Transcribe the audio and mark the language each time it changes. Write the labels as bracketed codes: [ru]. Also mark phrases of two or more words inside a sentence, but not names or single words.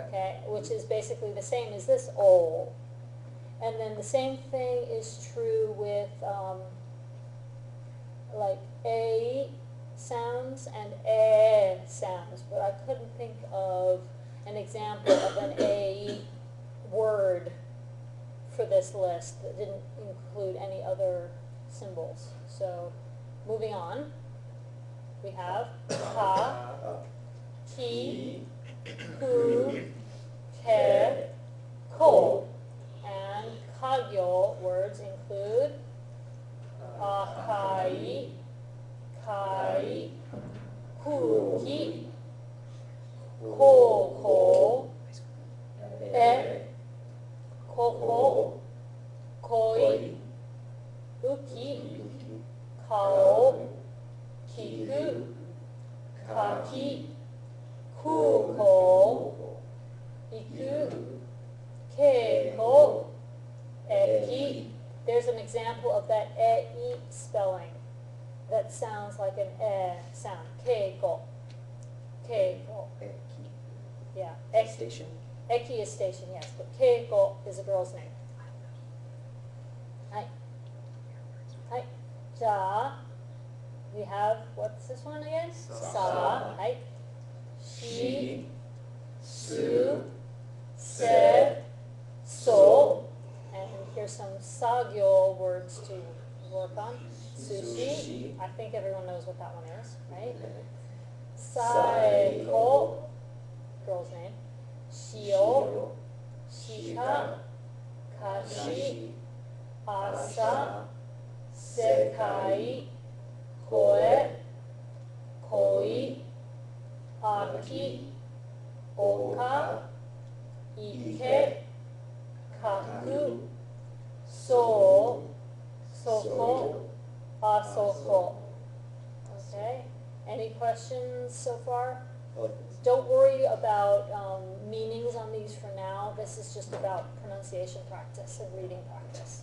[en] Okay, which is basically the same as this o. And then the same thing is true with like a sounds and sounds, but I couldn't think of an example of an a word for this list that didn't include any other symbols. So moving on, we have [ja] か、き、く、け、こ. [en] And kagyo words include [ja] あかい、かい、くき、ここ、え、ここ、こい、うき、かお、きく、かき、くこ、いく, けいこ、えき. [en] There's an example of that e spelling that sounds like an e sound. Keiko. Keiko. Yeah. Station? Eki is station, yes, but keiko is a girl's name. Hi. Hi. Ja. We have, what's this one again? [ja] さ。ひ。し。す. Se. So. [en] And here's some sagyo words to work on. Sushi. I think everyone knows what that one is, right? Saeko, girl's name. [ja] しお、しか、かし、あさ、せかい, こえ、こい、あき、おか、いけ、かく, そ、そこ、あそこ. [en] Okay, any questions so far? Don't worry about meanings on these for now. This is just about pronunciation practice and reading practice.